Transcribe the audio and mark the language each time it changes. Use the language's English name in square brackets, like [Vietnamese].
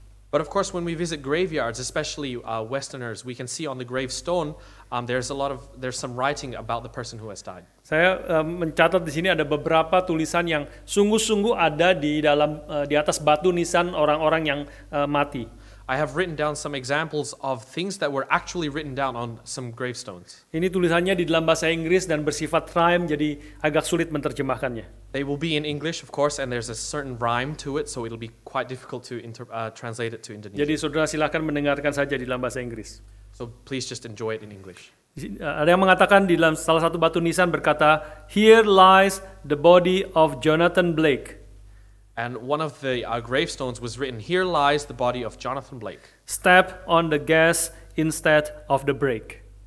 [English] But of course, when we visit graveyards, especially Westerners, we can see on the gravestone there's some writing about the person who has died. [Indonesian] Saya mencatat di sini ada beberapa tulisan yang sungguh-sungguh ada di atas batu nisan orang-orang yang mati. [English] I have written down some examples of things that were actually written down on some gravestones. [Indonesian] Ini tulisannya di dalam bahasa Inggris dan bersifat rhyme, jadi agak sulit menerjemahkannya. [English] They will be in English, of course, and there's a certain rhyme to it, so it'll be quite difficult to translate it to Indonesian. [Indonesian] Jadi saudara silakan mendengarkan saja di dalam bahasa Inggris. [English] So please just enjoy it in English. [Indonesian] Ada yang mengatakan di dalam salah satu batu nisan berkata, [English] "Here lies the body of Jonathan Blake." And one of the gravestones was written, "Here lies the body of Jonathan Blake." Step on the gas instead of the brake.